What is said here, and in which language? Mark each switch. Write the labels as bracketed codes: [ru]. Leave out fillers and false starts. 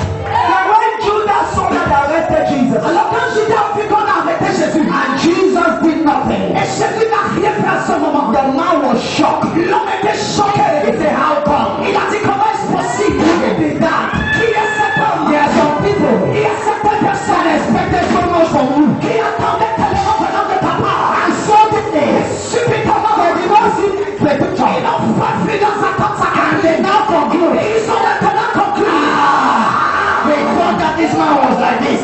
[en] And when Judas saw that they arrested Jesus. [fr] Alors quand Judas a vu qu'on a arrêté Jésus. [en] And Jesus did nothing. [fr] Et Jésus n'a rien fait à ce moment. [en] The man was shocked. [fr] L'homme était choqué. [en] He said, how come? [fr] Il a dit, comment est-ce possible? [en] He did that. [fr] Qui est cet homme? [en] There are some people. [fr] Il y a certaines personnes [en] expected so much from you. [fr] Qui attendaient tellement venant de ta part. [en] And suddenly, [fr] subitement, [en] they did not see the picture. [fr] Ils n'ont pas vu leurs attentes s'accomplir. [en] And they now conclude. [fr] Et ils ont maintenant conclu. [en] They thought that this man was like this.